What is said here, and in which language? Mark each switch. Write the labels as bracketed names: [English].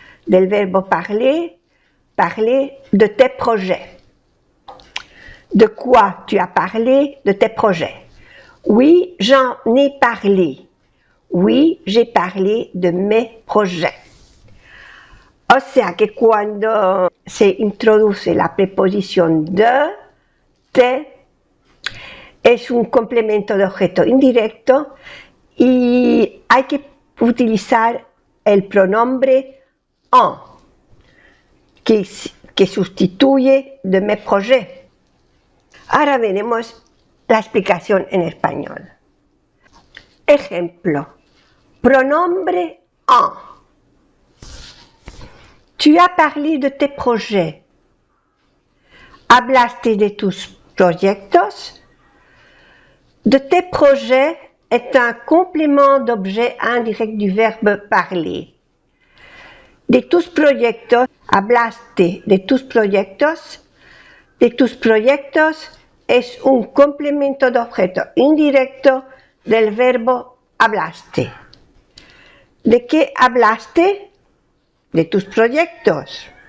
[Spanish] Del verbo [French] parler, parler de tes projets. De quoi tu as parlé? De tes projets. Oui, j'en ai parlé. Oui, j'ai parlé de mes projets. [Spanish] O sea que cuando se introduce la preposición de, te, es un complemento de objeto indirecto y hay que utilizar el pronombre en, que sustituye [French] de mes projets. [Spanish] Ahora veremos la explicación en español. Ejemplo. Pronombre en. [French] Tu as parlé de tes projets. [Spanish] Hablaste de tus proyectos. [French] De tes projets est un complément d'objet indirect du verbe parler. [Spanish] De tus proyectos, hablaste de tus proyectos. De tus proyectos es un complemento de objeto indirecto del verbo hablaste. ¿De qué hablaste? De tus proyectos.